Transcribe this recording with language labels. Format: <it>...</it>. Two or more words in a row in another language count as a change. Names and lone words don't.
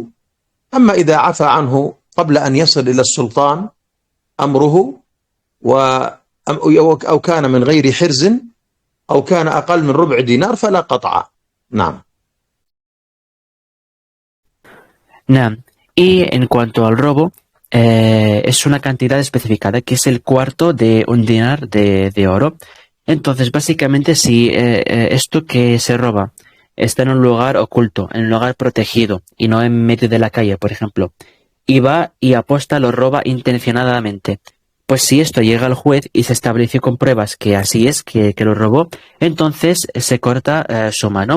<ar>أما إذا عفى عنه قبل أن يصل إلى السلطان أمره أو كان من غير حرز أو كان أقل من 1/4 دينار فلا قطع. نعم. نعم.</ar> <es>Y en cuanto al robo, es una cantidad especificada, que es el cuarto de 1 dinar de oro. Entonces, básicamente, si esto que se roba está en un lugar oculto, en un lugar protegido, y no en medio de la calle, por ejemplo, y va y aposta lo roba intencionadamente, pues si esto llega al juez y se estableció con pruebas que así es, que lo robó, entonces se corta su mano.</es>